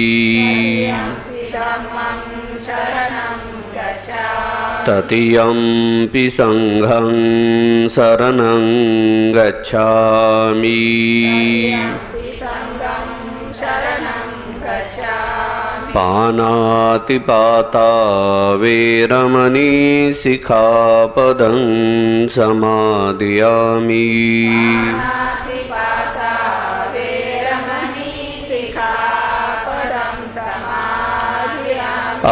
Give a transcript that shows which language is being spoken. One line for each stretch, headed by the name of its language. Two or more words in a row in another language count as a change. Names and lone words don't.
Pali: तृतीयंपि धम्मं शरणं गच्छामि। तृतीयंपि संघं शरणं गच्छामि। तृतीयंपि संघं शरणं गच्छामि। पानातिपाता वेरमणि सिक्खापदं समादयामि। पानातिपाता वेरमणि सिक्खापदं समादयामि।